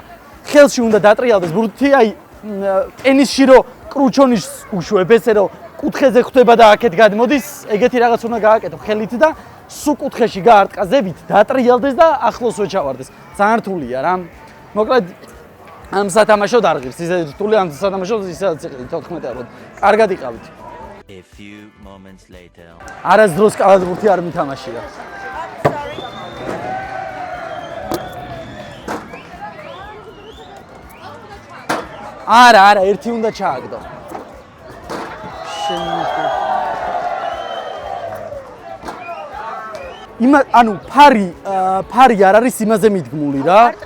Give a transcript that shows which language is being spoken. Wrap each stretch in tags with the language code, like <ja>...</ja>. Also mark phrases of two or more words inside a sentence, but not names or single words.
<ka>ხელში უნდა დატრიალდეს ბურთი აი ტენისში რო კრუჩონის უშვებ ესე რომ კუთხეზე ხვდება და აქეთ გადმოდის, ეგეთი რაღაც უნდა გააკეთო ხელით და სულ კუთხეში გაარტყა ზევით, დატრიალდეს და ახლოსვე ჩავარდეს. ძალიან რთულია რა. მოკლედ ამ სათამაშოდ არ ღირს, ისე რთული ამ სათამაშოდ ისაც იყიდით 14 ევროდ. კარგად იყავით.</ka> <en>A few moments later.</en> <ka>არასდროს კალათბურთი არ მითამაშია. არა, ერთი უნდა ჩააგდო. ანუ ფარი არ არის იმაზე მიდგმული რა.</ka>